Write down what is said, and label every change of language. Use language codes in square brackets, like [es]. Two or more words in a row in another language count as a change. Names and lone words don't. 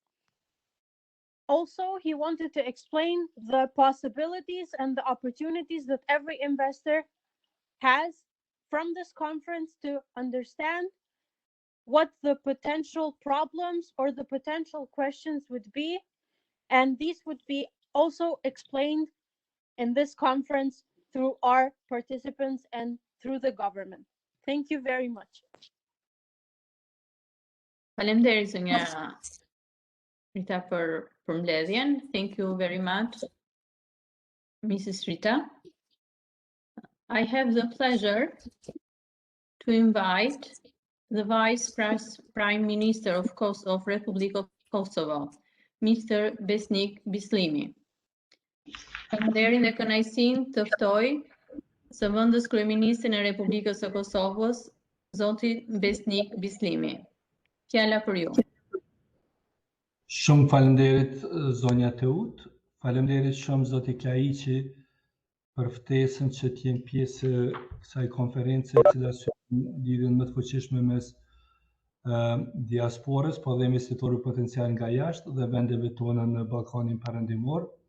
[en] Also, he wanted to explain the possibilities and the opportunities that every investor has from this conference to understand what the potential problems or the potential questions would be, and these would be also explained in this conference through our participants and through the government. Thank you very much. [sq] Faleminderit zonja Rita për përmbledhjen. [en] Thank you very much, Mrs. Rita. I have the pleasure to invite the Vice Prime Minister of Republic of Kosovo, Mr. Besnik Bislimi. [sq] Faleminderit dhe kënaqësinë të ftoj së vëndës kryeministrin e Republikës së Kosovës, zoti Besnik Bislimi. Fjala për ju. Shumë faleminderit zonja Teut, faleminderit shumë zoti Klaiqi për ftesën që të jem pjesë kësaj konference e cila është lidhjen më të fuqishme mes diasporës, po dhe investitorëve potencial nga jashtë dhe vendeve tona në Ballkanin Perëndimor.